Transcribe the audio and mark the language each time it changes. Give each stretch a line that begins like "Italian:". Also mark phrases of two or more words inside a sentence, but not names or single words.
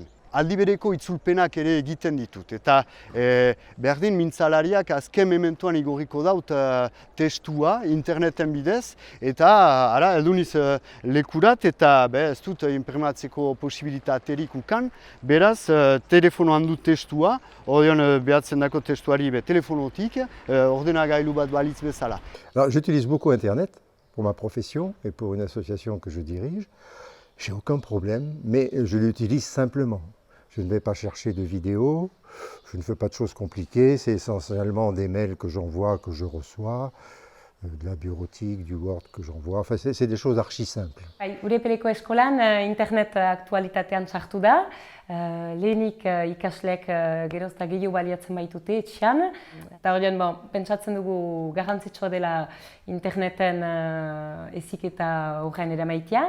Basque: Aldi bereko itzulpenak ere egiten ditut, eta berdin mintzalariak azken mementuan igorriko daut testua interneten bidez, eta heldu niz lekurat eta ez dut imprimatzeko posibilitaterik ukan, beraz telefonoan dut testua, ordean behatzen dako testuari telefonotik, ordenagailu bat balitz bezala.
French: Alors, j'utilise beaucoup Internet pour ma profession et pour une association que je dirige. J'ai aucun problème, mais je l'utilise simplement. Je ne vais pas chercher de vidéos, je ne fais pas de choses compliquées, c'est essentiellement des mails que j'envoie, que je reçois, de la bureautique, du Word que j'envoie, enfin c'est des choses archi simples.
Basque: Gure pereko eskolan internet aktualitatean sartu da, lehenik ikasleek geroz eta gehiago baliatzen baitute etxean, eta horien pentsatzen dugu garrantzitsua dela interneten heziketa horren eramaitia.